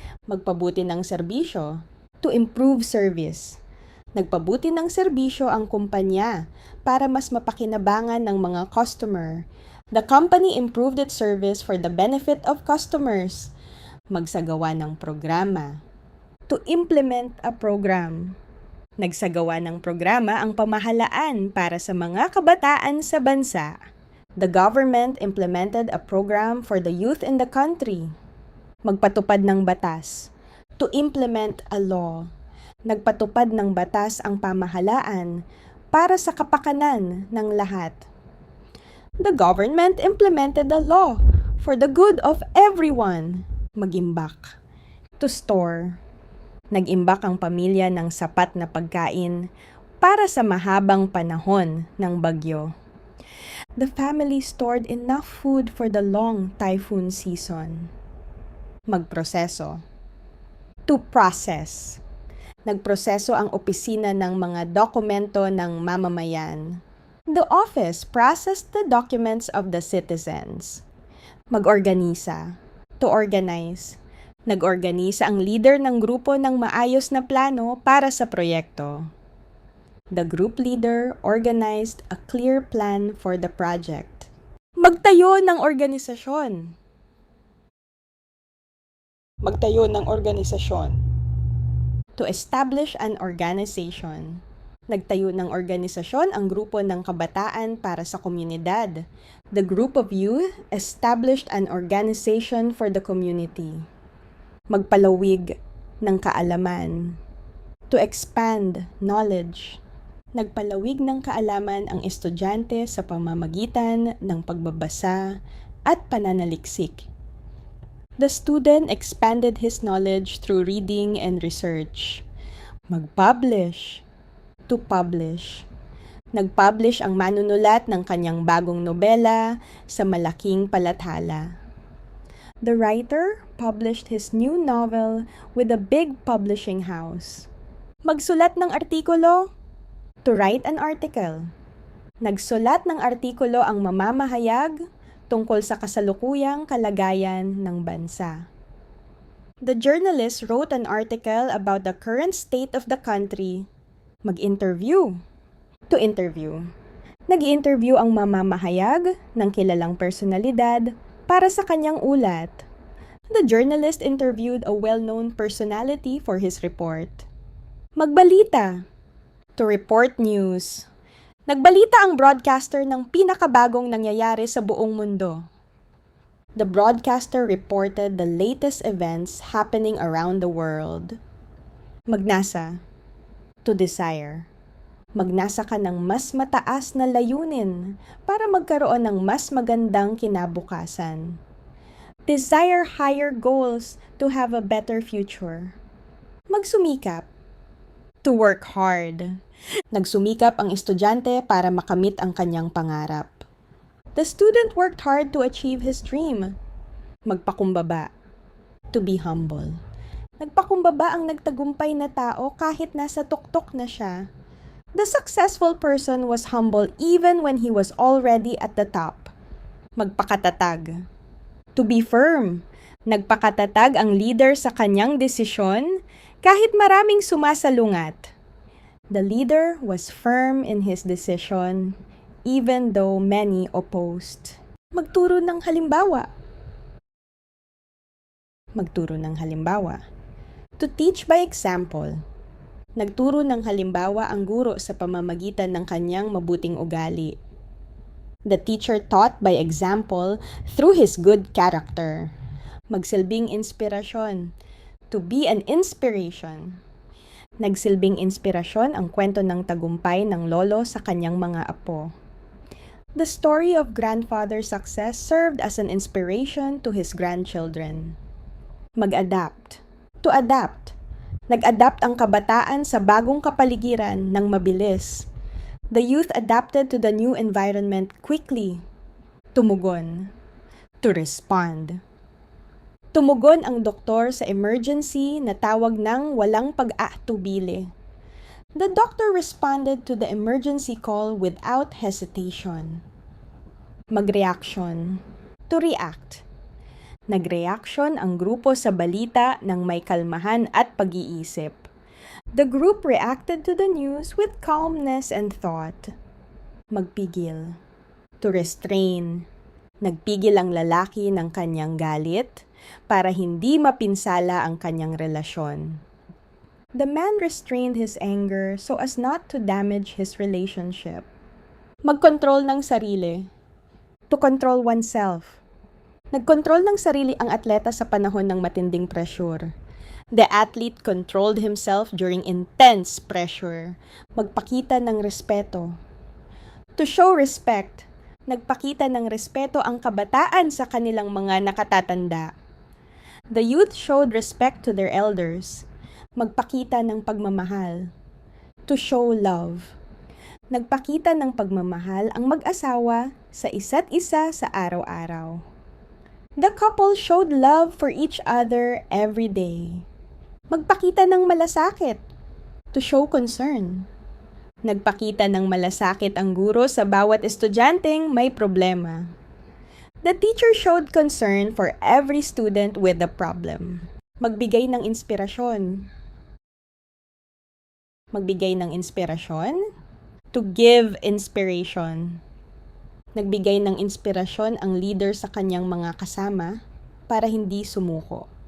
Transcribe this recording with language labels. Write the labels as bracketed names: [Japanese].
[Filipino] Magpabuti ng serbisyo. [English] To improve service. [Filipino] Nagpabuti ng serbisyo ang kumpanya para mas mapakinabangan ng mga customer. [English] The company improved its service for the benefit of customers. [Filipino] Magsagawa ng programa. [English] To implement a program. [Filipino] Nagsagawa ng programa ang pamahalaan para sa mga kabataan sa bansa. [English] The government implemented a program for the youth in the country. [Filipino] Magpatupad ng batas. [English] To implement a law. [Filipino] Nagpatupad ng batas ang pamahalaan para sa kapakanan ng lahat. [English] The government implemented a law for the good of everyone. Mag-imbak. To store. [Filipino] Nag-imbak ang pamilya ng sapat na pagkain para sa mahabang panahon ng bagyo. [English] The family stored enough food for the long typhoon season. Magproseso. To process. [Filipino] Nagproseso ang opisina ng mga dokumento ng mamamayan. [English] The office processed the documents of the citizens. Mag-organisa. To organize. [Filipino] Nag-organisa ang leader ng grupo ng maayos na plano para sa proyekto. [English] The group leader organized a clear plan for the project. [Filipino] Magtayo ng organisasyon. Magtayo ng organisasyon. [English] To establish an organization. [Filipino] Nagtayo ng organisasyon ang grupo ng kabataan para sa komunidad. [English] The group of youth established an organization for the community. [Filipino] Magpalawig ng kaalaman. [English] To expand knowledge. [Filipino] Nagpalawig ng kaalaman ang estudyante sa pamamagitan ng pagbabasa at pananaliksik. [English] The student expanded his knowledge through reading and research. Mag-publish. To publish. [Filipino] Nag-publish ang manunulat ng kanyang bagong nobela sa malaking palathala. [English] The writer published his new novel with a big publishing house. [Filipino] Magsulat ng artikulo. [English] To write an article. [Filipino] Nagsulat ng artikulo ang mamamahayag tungkol sa kasalukuyang kalagayan ng bansa. [English] The journalist wrote an article about the current state of the country. Mag-interview. To interview. [Filipino] Nag-interview ang mamamahayag ng kilalang personalidad para sa kanyang ulat. [English] The journalist interviewed a well-known personality for his report. Magbalita. To report news. [Filipino] Nagbalita ang broadcaster ng pinakabagong nangyayari sa buong mundo. [English] The broadcaster reported the latest events happening around the world. Magnasa. To desire. [Filipino] Magnasa ka ng mas mataas na layunin para magkaroon ng mas magandang kinabukasan. [English] Desire higher goals to have a better future. Magsumikap. To work hard. [Filipino] Nagsumikap ang estudyante para makamit ang kanyang pangarap. [English] The student worked hard to achieve his dream. Magpakumbaba. To be humble. [Filipino] Nagpakumbaba ang nagtagumpay na tao kahit nasa tuktok na siya. [English] The successful person was humble even when he was already at the top. [Filipino] Magpakatatag. [English] To be firm. [Filipino] Nagpakatatag ang leader sa kanyang desisyon kahit maraming sumasalungat. [English] The leader was firm in his decision even though many opposed. [Filipino] Magturo ng halimbawa. Magturo ng halimbawa. [English] To teach by example. [Filipino] Nagturo ng halimbawa ang guro sa pamamagitan ng kanyang mabuting ugali. [English] The teacher taught by example through his good character. [Filipino] Magsilbing inspirasyon. [English] To be an inspiration. [Filipino] Nagsilbing inspirasyon ang kwento ng tagumpay ng lolo sa kanyang mga apo. [English] The story of grandfather's success served as an inspiration to his grandchildren. Mag-adapt. To adapt. [Filipino] Nag-adapt ang kabataan sa bagong kapaligiran ng mabilis. [English] The youth adapted to the new environment quickly. Tumugon. To respond. [Filipino] Tumugon ang doktor sa emergency na tawag ng walang pag-aatubili. [English] The doctor responded to the emergency call without hesitation. Magreaksyon. To react. [Filipino] Nagreaksyon ang grupo sa balita ng may kalmahan at pag-iisip. [English] The group reacted to the news with calmness and thought. Magpigil. To restrain. [Filipino] Nagpigil ang lalaki ng kanyang galit para hindi mapinsala ang kanyang relasyon. [English] The man restrained his anger so as not to damage his relationship. [Filipino] Magkontrol ng sarili. [English] To control oneself. [Filipino] Nagkontrol ng sarili ang atleta sa panahon ng matinding pressure. [English] The athlete controlled himself during intense pressure. [Filipino] Magpakita ng respeto. [English] To show respect. [Filipino] Nagpakita ng respeto ang kabataan sa kanilang mga nakatatanda. [English] The youth showed respect to their elders. [Filipino] Magpakita ng pagmamahal. [English] To show love. [Filipino] Nagpakita ng pagmamahal ang mag-asawa sa isa't isa sa araw-araw. [English] The couple showed love for each other every day. [Filipino] Magpakita ng malasakit. [English] To show concern. [Filipino] Nagpakita ng malasakit ang guro sa bawat estudyanteng may problema. [English] The teacher showed concern for every student with a problem. [Filipino] Magbigay ng inspirasyon. Magbigay ng inspirasyon. [English] To give inspiration. [Filipino] Nagbigay ng inspirasyon ang leader sa kanyang mga kasama para hindi sumuko.